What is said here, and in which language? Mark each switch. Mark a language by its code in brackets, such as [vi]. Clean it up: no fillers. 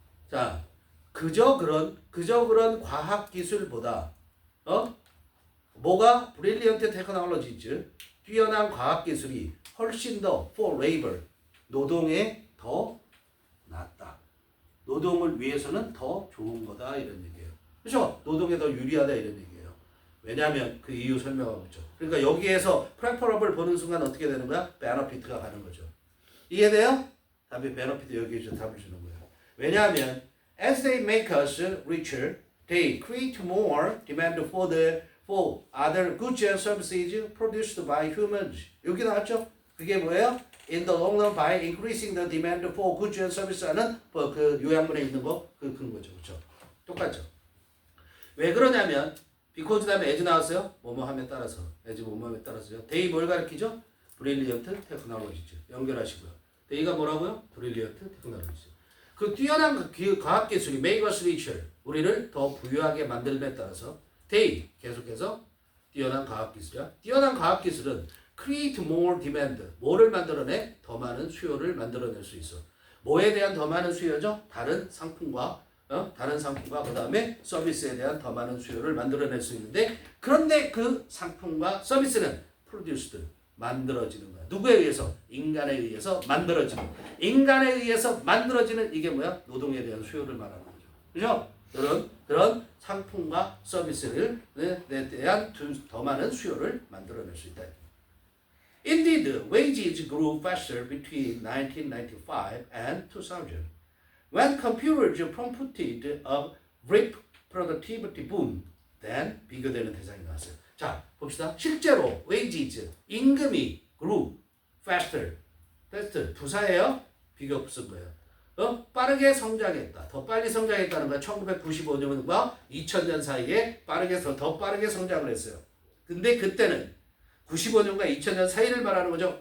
[ko] 자, 그저 그런 과학 기술보다 뭐가 [en] brilliant technologies, [ko] 뛰어난 과학 기술이 훨씬 더 [en] for labor, [ko] 노동에 더 낫다. 노동을 위해서는 더 좋은 거다 이런 얘기예요. 그렇죠? 노동에 더 유리하다 이런 얘기예요. 왜냐하면 그 이유 설명하고 있죠. 그러니까 여기에서 preferable 보는 순간 어떻게 되는 거야? benefit가 가는 거죠. 이해돼요? 답이 benefit 여기에서 답을 주는 거예요. [en] 왜냐하면 as they make us richer, they create more demand for other goods and services produced by humans. [ko] 여기 나왔죠? 그게 뭐예요? [en] In the long run by increasing the demand for goods and services [ko] 하는 그 요약문에 있는 거 그런 거죠. 그렇죠? 똑같죠? 왜 그러냐면 because 다음에 as 나왔어요. 뭐뭐함에 따라서. as 뭐뭐함에 따라서요. they 뭘 가리키죠? [en] brilliant technologies. [ko] 연결하시고요. they가 뭐라고요? [en] brilliant technologies. [ko] 그 뛰어난 그 과학기술이 [en] make us richer. [ko] 우리를 더 부유하게 만들음에 따라서 they 계속해서 뛰어난 과학기술이야. 뛰어난 과학기술은 [en] create more demand. [ko] 뭐를 만들어내? 더 많은 수요를 만들어낼 수 있어. 뭐에 대한 더 많은 수요죠? 다른 상품과 그 다음에 서비스에 대한 더 많은 수요를 만들어낼 수 있는데, 그런데 그 상품과 서비스는 produced, 만들어지는 거야. 누구에 의해서? 인간에 의해서 만들어지는. 인간에 의해서 만들어지는 이게 뭐야? 노동에 대한 수요를 말하는 거죠. 그죠? 그런 상품과 서비스를 대한 더 많은 수요를 만들어낼 수 있다. [en] Indeed, wages grew faster between 1995 and 2000. When computers prompted a great productivity boom, then [ko] 비교되는 대상이 나왔어요. 자, 봅시다. 실제로 wages, 임금이 [en] grew faster, [ko] 부사예요. 비교 쓴 거예요. 빠르게 성장했다. 더 빨리 성장했다는 건 1995년과 2000년 사이에 더 빠르게 성장을 했어요. 근데 그때는 95년과 2000년 사이를 말하는 거죠.